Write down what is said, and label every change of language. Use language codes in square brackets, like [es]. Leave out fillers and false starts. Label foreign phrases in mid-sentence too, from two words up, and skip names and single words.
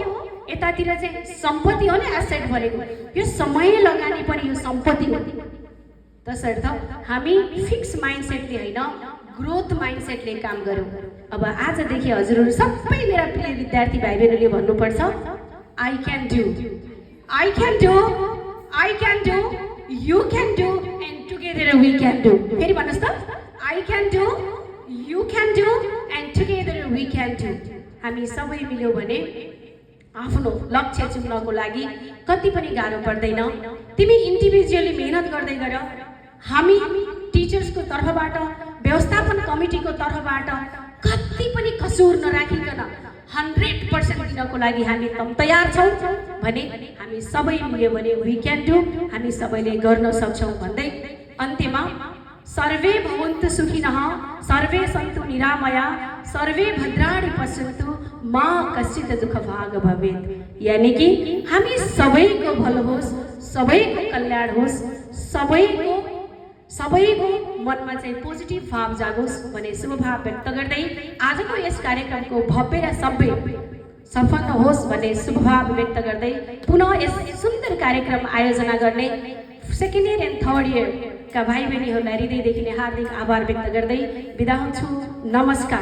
[ne] यतातिर चाहिँ सम्पत्ति हो नि एसेट भनेको। यो समय लगानी पनि यो सम्पत्ति हो। तसर्थ हामी [en] fix mindset [ne] होइन, [en] growth mindset [ne] काम गरौँ। अब आजदेखि हजुरहरू सबै मेरा प्रिय विद्यार्थी भाइ बहिनीले भन्नुपर्छ [en] I can do, I can do, I can do, you can do and together we can do. [ne] फेरि भन्नुहोस् त, [en] I can do, you can do and together we can do. [ne] हामी सबै मिल्यौँ भने आफ्नो लक्ष्य चुन्नको लागि कति पनि गाह्रो पर्दैन। तिमी इन्डिभिजुअली मेहनत गर्दै गर। हामी टिचर्सको तर्फबाट, व्यवस्थापन कमिटीको तर्फबाट कति पनि कसुर नराखिकन 100% दिनको लागि हामी तयार छौँ भने हामी सबै मिल्यो भने [en] we can do, [ne] हामी सबैले गर्न सक्छौँ भन्दै अन्त्यमा [sa] सर्वे भवन्तु सुखिनः, सर्वे सन्तु निरामया, सर्वे भद्राणि पश्यन्तु, मा कश्चित् दुःखभाग् भवेत्। [ne] यानी कि हामी सबैको भलो होस्, सबैको कल्याण होस्, सबैको मनमा चाहिँ पोजिटिभ भाव जागोस् भन्ने शुभ भाव व्यक्त गर्दै आजको यस कार्यक्रमको भव्य र सभ्य सफल होस् भन्ने शुभ भाव व्यक्त गर्दै पुनः यस सुन्दर कार्यक्रम आयोजना गर्ने [en] second year and third year [ne] भाइ बहिनीहरूलाई हृदयदेखि नै हार्दिक आभार व्यक्त गर्दै बिदा हुन्छु।